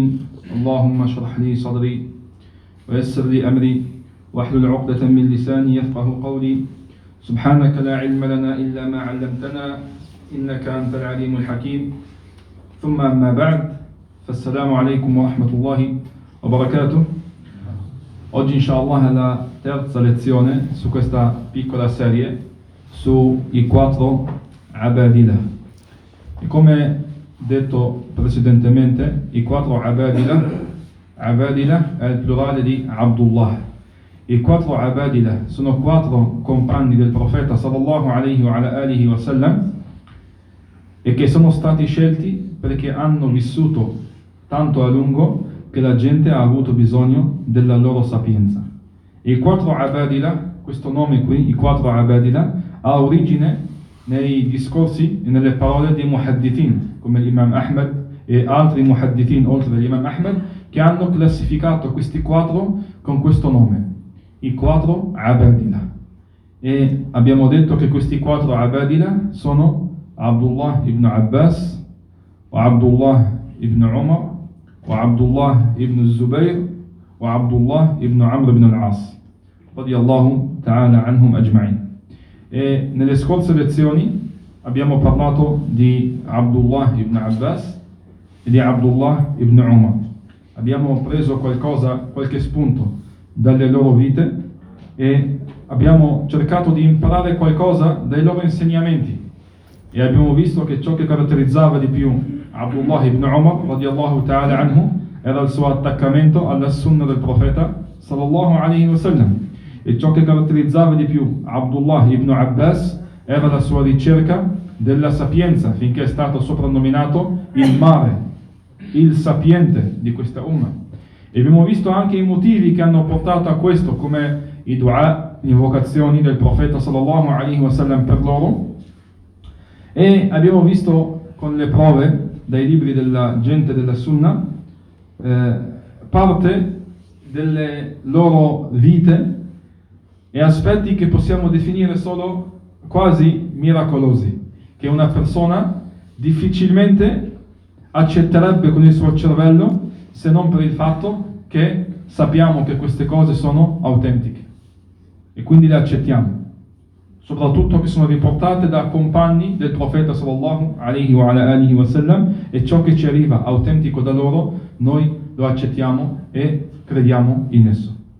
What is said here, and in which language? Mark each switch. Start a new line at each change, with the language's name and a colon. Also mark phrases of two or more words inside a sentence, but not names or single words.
Arabic: اللهم اشرح لي صدري ويسر لي أمري واحلل عقدة من لساني يفقه قولي. سبحانك لا علم لنا إلا ما علمتنا إنك أنت العليم الحكيم. ثم أما بعد, فالسلام عليكم ورحمة الله وبركاته.
Italian: Oggi inshallah è la terza lezione su questa piccola serie sui 4 Abadila. E come detto precedentemente, i 4 Abadila è il plurale di Abdullah. I 4 Abadila sono 4 compagni del profeta
Arabic: صلى الله عليه وسلم
Italian: e che sono stati scelti perché hanno vissuto tanto a lungo che la gente ha avuto bisogno della loro sapienza. E i 4 Abadila, questo nome qui, i 4 Abadila, ha origine nei discorsi e nelle parole dei muhaddithin, come l'imam Ahmad e altri muhaddithin oltre all'imam Ahmad, che hanno classificato questi 4 con questo nome, i 4 Abadila. E abbiamo detto che questi 4 Abadila sono Abdullah ibn Abbas, wa Abdullah ibn Umar, wa Abdullah ibn Zubayr, wa Abdullah ibn Amr ibn al-As,
Arabic: رضي الله تعالى عنهم أجمعين.
Italian: E nelle scorse lezioni abbiamo parlato di Abdullah ibn Abbas e di Abdullah ibn Umar. Abbiamo preso qualche spunto dalle loro vite e abbiamo cercato di imparare qualcosa dai loro insegnamenti. E abbiamo visto che ciò che caratterizzava di più Abdullah ibn Umar
Arabic: رضي الله تعالى عنه
Italian: era il suo attaccamento alla sunna del profeta
Arabic: صلى الله عليه وسلم,
Italian: e ciò che caratterizzava di più Abdullah ibn Abbas era la sua ricerca della sapienza, finché è stato soprannominato il mare, il sapiente di questa umma. E abbiamo visto anche i motivi che hanno portato a questo, come i dua, le invocazioni del profeta
Arabic: صلى الله عليه وسلم
Italian: per loro. E abbiamo visto con le prove dai libri della gente della Sunna parte delle loro vite e aspetti che possiamo definire solo quasi miracolosi, che una persona difficilmente accetterebbe con il suo cervello, se non per il fatto che sappiamo che queste cose sono autentiche e quindi le accettiamo, soprattutto che sono riportate da compagni del profeta
Arabic: صلى الله عليه وسلم,
Italian: e ciò che ci arriva autentico da loro noi lo accettiamo e crediamo in esso.